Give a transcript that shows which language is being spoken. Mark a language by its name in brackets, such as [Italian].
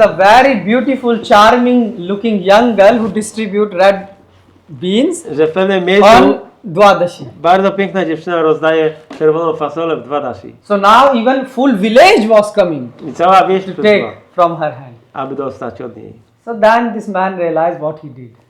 [English] a very beautiful, charming looking young girl who distribute red beans [Polish] Że w pewnym miejscu [English] on Dwadashi. [Polish] bardzo piękna dziewczyna rozdaje czerwoną fasolę w Dwadashi. [English] So now even full village was coming [Polish] I cała wieś [English] to [Polish] przyszła, [English] take from her hand. [Polish] aby dostać od niej. [English] So then this man realized what he did.